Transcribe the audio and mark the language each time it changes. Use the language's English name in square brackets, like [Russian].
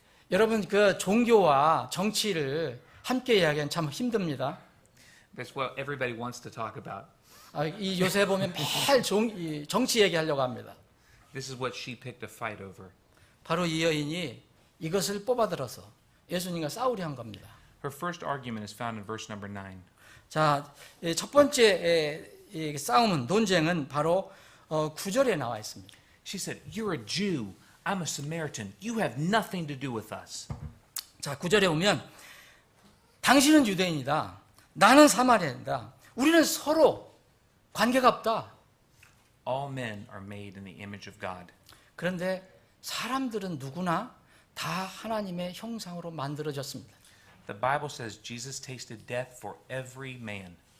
[Korean] 여러분 그 종교와 정치를 함께 이야기하면 참 힘듭니다. [English] That's what everybody wants to talk about. [Korean] 이 요새 보면 매일 정치 얘기하려고 합니다. [English] This is what she picked a fight over. [Korean] 바로 이 여인이 이것을 뽑아들어서 예수님과 싸우려 한 겁니다. [English] Her first argument is found in verse number 9. [Korean] 자, 첫 번째 논쟁은 바로 9절에 나와 있습니다. [English] She said, "You're a Jew. I'm a Samaritan. You have nothing to do with us." [Korean] 자, 9절에 보면 당신은 유대인이다. 나는 사마리아인이다. 우리는 서로 관계가 없다. [English] all men are made in the image of God. [Korean] 그런데 사람들은 누구나 다 하나님의 형상으로 만들어졌습니다. [English] The Bible says Jesus tasted death for every man.